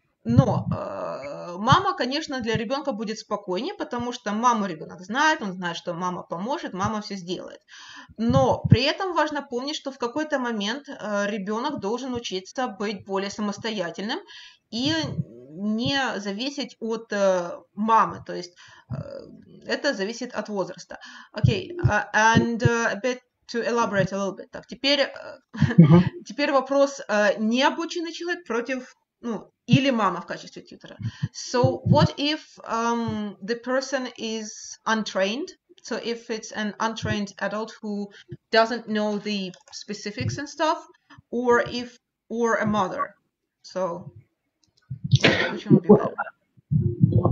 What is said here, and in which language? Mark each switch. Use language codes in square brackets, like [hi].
[ru] Но мама, конечно, для ребенка будет спокойнее, потому что маму ребенок знает, он знает, что мама поможет, мама все сделает. Но при этом важно помнить, что в какой-то момент ребенок должен учиться быть более самостоятельным и не зависеть от мамы, то есть это зависит от возраста. [en] Okay, and a bit to elaborate a little bit. [ru] Так, теперь вопрос, необученный человек против, или мама в качестве тьютера. [en] So what if the person is untrained? So if it's an untrained adult who doesn't know the specifics and stuff, or a mother. So which one would be better?